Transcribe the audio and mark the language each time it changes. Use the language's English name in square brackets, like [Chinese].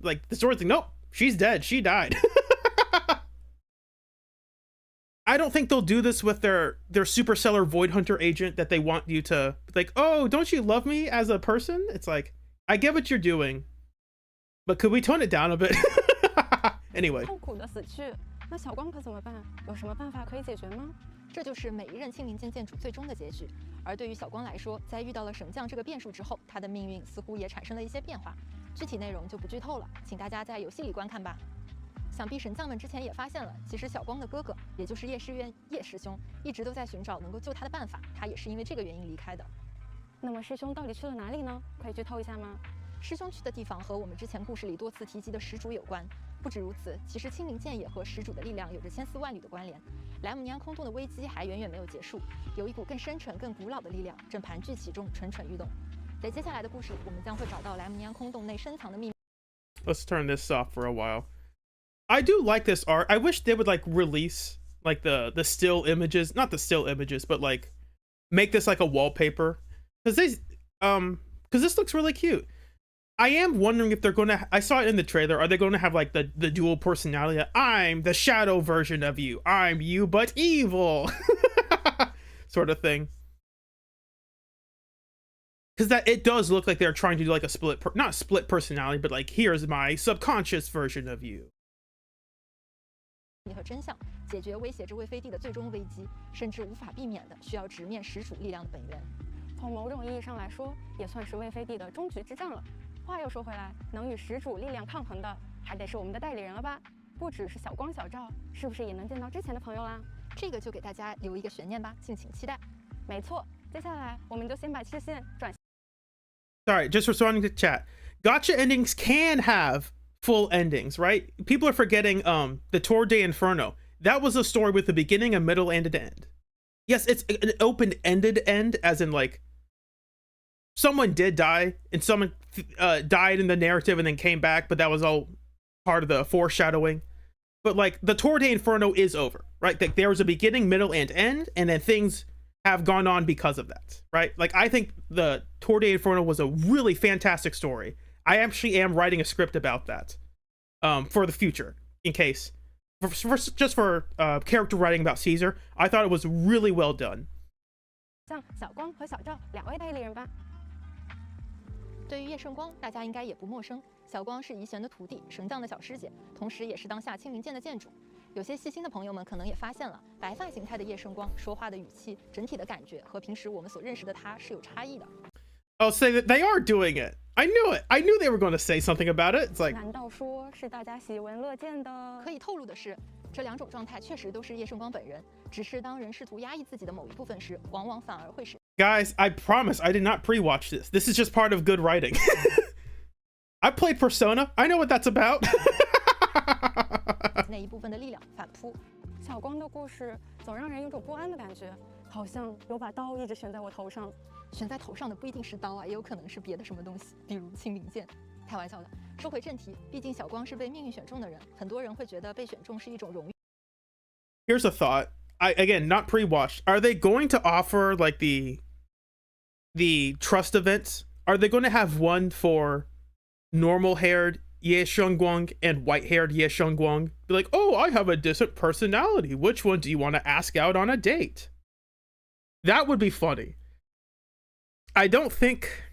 [English] Like, the story's like, nope, she's dead. She died. I don't think they'll do this with their Supercellar Void Hunter agent that they want you to, like, oh, don't you love me as a person? It's like, I get what you're doing, but could we tone it down a bit? Anyway. [Chinese] 痛苦的死去，那小光可怎么办？有什么办法可以解决吗？这就是每一任青冥剑剑主最终的结局。而对于小光来说，在遇到了神将这个变数之后，他的命运似乎也产生了一些变化。具体内容就不剧透了，请大家在游戏里观看吧。想必神将们之前也发现了，其实小光的哥哥，也就是叶世渊叶师兄，一直都在寻找能够救他的办法。他也是因为这个原因离开的。那么师兄到底去了哪里呢？可以剧透一下吗？师兄去的地方和我们之前故事里多次提及的始祖有关。不止如此，其实清明剑也和始祖的力量有着千丝万缕的关联。莱姆尼安空洞的危机还远远没有结束，有一股更深沉、更古老的力量正盘踞其中，蠢蠢欲动。在接下来的故事里，我们将会找到莱姆尼安空洞内深藏的秘密。 [English] Let's turn this off for a while. I do like this art. I wish they would like release like the still images, not the still images, but like make this like a wallpaper, because this looks really cute. I am wondering if they're gonna, I saw it in the trailer, are they going to have like the dual personality? I'm the shadow version of you, I'm you but evil sort of thing, because that it does look like they're trying to do like a not split personality, but like here's my subconscious version of you. [Chinese] 和真相，解决威胁着魏飞帝的最终危机，甚至无法避免的需要直面始祖力量的本源。从某种意义上来说，也算是魏飞帝的终局之战了。话又说回来，能与始祖力量抗衡的，还得是我们的代理人了吧？不只是小光小赵，是不是也能见到之前的朋友啦？这个就给大家留一个悬念吧，敬请期待。没错，接下来我们就先把视线转。 [English] Sorry, just responding to chat. Gotcha endings can have full endings, right? People are forgetting the Tour de Inferno. That was a story with a beginning, a middle, and an end. Yes, it's an open-ended end, as in like someone did die and someone died in the narrative and then came back, but that was all part of the foreshadowing. But like the Tour de Inferno is over, right? Like there was a beginning, middle, and end, and then things have gone on because of that, right? Like I think the Tour de Inferno was a really fantastic story. I actually am writing a script about that for the future, in case just for character writing about Caesar. I thought it was really well done. [Chinese] 像小光和小赵两位代理人吧。对于叶圣光，大家应该也不陌生。小光是怡玄的徒弟，神将的小师姐，同时也是当下清明剑的剑主。有些细心的朋友们可能也发现了，白发形态的叶圣光说话的语气，整体的感觉和平时我们所认识的他是有差异的。 [English] I'll say that they are doing it. I knew it. I knew they were going to say something about it. It's like, [Chinese] 难道说是大家喜闻乐见的？可以透露的是，这两种状态确实都是叶圣光本人，只是当人试图压抑自己的某一部分时，往往反而会使。 [English] Guys, I promise I did not pre-watch this. This is just part of good writing. I played Persona. I know what that's about. [Chinese] 那一部分的力量反扑。小光的故事总让人有种不安的感觉，好像有把刀一直悬在我头上。悬在头上的不一定是刀啊，也有可能是别的什么东西，比如清明剑。开玩笑的。说回正题，毕竟小光是被命运选中的人，很多人会觉得被选中是一种荣誉。 [English] Here's a thought. Again, not pre-watched. Are they going to offer like the trust events? Are they going to have one for normal-haired Ye Xiongguang and white-haired Ye Xiongguang? Be like, oh, I have a different personality. Which one do you want to ask out on a date? That would be funny. I don't think.